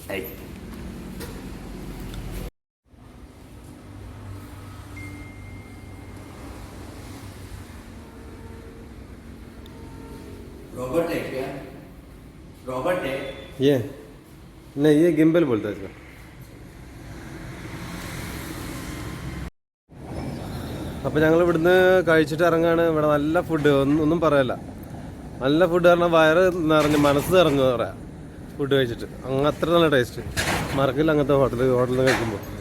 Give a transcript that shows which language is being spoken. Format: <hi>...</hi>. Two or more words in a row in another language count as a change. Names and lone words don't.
<hi>रॉबर्ट है क्या? रॉबर्ट है ये नहीं, ये गिम्बल बोलता है इसको.</hi> <ml>അപ്പോൾ ഞങ്ങൾ ഇവിടുന്ന് കഴിച്ചിട്ട് ഇറങ്ങാണ്. ഇവിടെ നല്ല ഫുഡ്, ഒന്നും പറയല്ല. നല്ല ഫുഡ് പറഞ്ഞാൽ വയറ് നിറഞ്ഞ് മനസ്സ് നിറഞ്ഞു പറയാം ഫുഡ് കഴിച്ചിട്ട്. അത്ര നല്ല ടേസ്റ്റ് മറക്കില്ല അങ്ങനത്തെ ഹോട്ടലിൽ കഴിക്കുമ്പോൾ.</ml>